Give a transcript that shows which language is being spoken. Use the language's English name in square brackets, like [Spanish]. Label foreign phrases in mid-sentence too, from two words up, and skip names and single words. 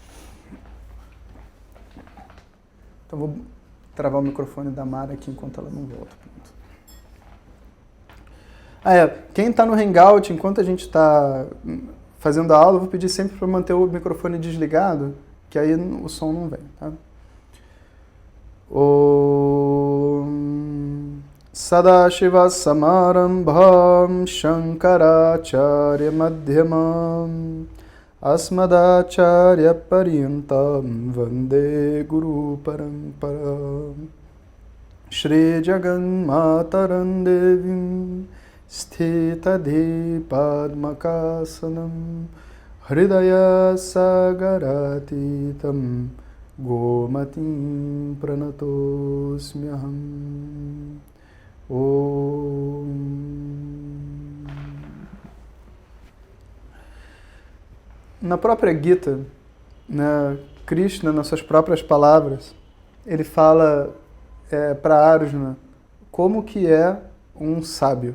[Portuguese] Então, vou travar o microfone da Mara aqui enquanto ela não volta. Quem está no Hangout, enquanto a gente está fazendo a aula, eu vou pedir sempre para manter o microfone desligado, que aí o som não vem, tá? [Sanskrit] ओम् सदाशिव समारम्भम् शङ्कराचार्य मध्यमम् अस्मदाचार्य पर्यन्तम् वन्दे गुरु परम्परम् श्री जगन् मातरम् देवीम् स्थितधि पद्मकासनम् हृदय सागरातीतम् गोमतीम् प्रणतोस्म्यहम् ओम्. [Portuguese] Na própria Gita, né, Krishna, nas suas próprias palavras, ele fala para Arjuna como que é um sábio.